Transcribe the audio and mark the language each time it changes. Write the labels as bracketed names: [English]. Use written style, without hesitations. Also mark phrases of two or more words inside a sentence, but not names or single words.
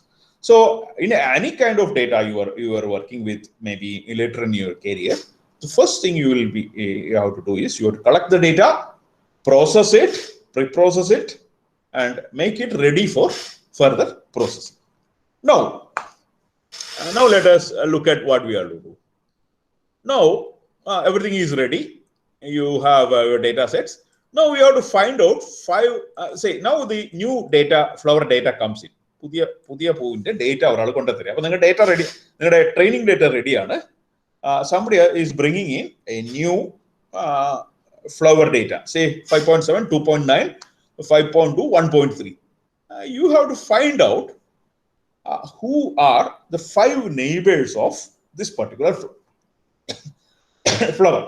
[English] So in any kind of data you are working with, maybe later in your career, the first thing you have to do is you have to collect the data, process it, pre-process it, and make it ready for further processing. Now let us look at what we are to do. Now everything is ready. You have your data sets. Now we have to find out 5. Say now the new data, flower data comes in. [Malayalam] പുതിയ pointe data ഒരാള് കൊണ്ടുതരാ. അപ്പോ നിങ്ങ [English] data ready. [Malayalam] Ninga training data ready aanu. [English] Somebody is bringing in a new flower data. Say 5.7, 2.9, 5.2, 1.3. You have to find out who are the 5 neighbors of this particular flower.